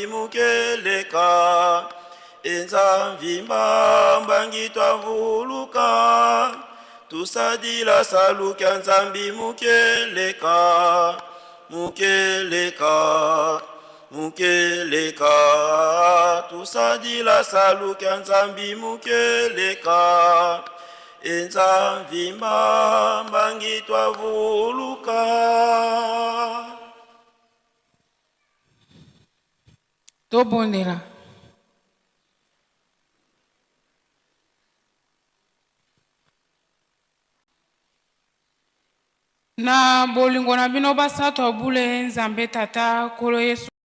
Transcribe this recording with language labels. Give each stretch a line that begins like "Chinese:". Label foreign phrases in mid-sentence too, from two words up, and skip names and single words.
Kongo: mukeleka enzambi mbambangi twavuluka tusadila salukya nzambi mukeleka mukeleka mukeleka tusadila salukya nzambi mukeleka enzambi mbambangi twavuluka.
Lingala: Tobondela. Na bolingo na bino basato abule nzambe tata kolo Yesu.